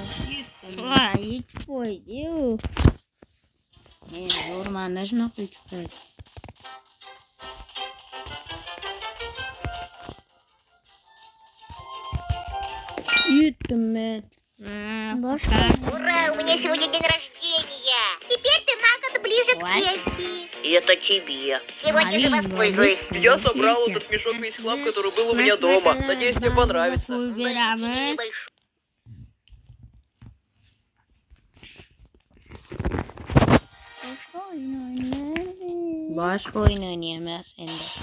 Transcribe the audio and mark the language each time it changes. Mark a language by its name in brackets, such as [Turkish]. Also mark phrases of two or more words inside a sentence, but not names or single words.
[Uzbek] Voy, yetib qo'ydi-yu. Men zo'rmanda shunaqa yutib qo'ydi. Yutdim men. Boshqa. [Russian] Ура, у меня сегодня день рождения. Теперь ты на год ближе к Кэти. И это тебе. Сегодня же воспользуюсь. Я собрал этот мешок весь хлам, который был у меня дома. Надеюсь, тебе понравится. Выбирamos. [Uzbek] Boshqa o'yin o'ynaymiz endi.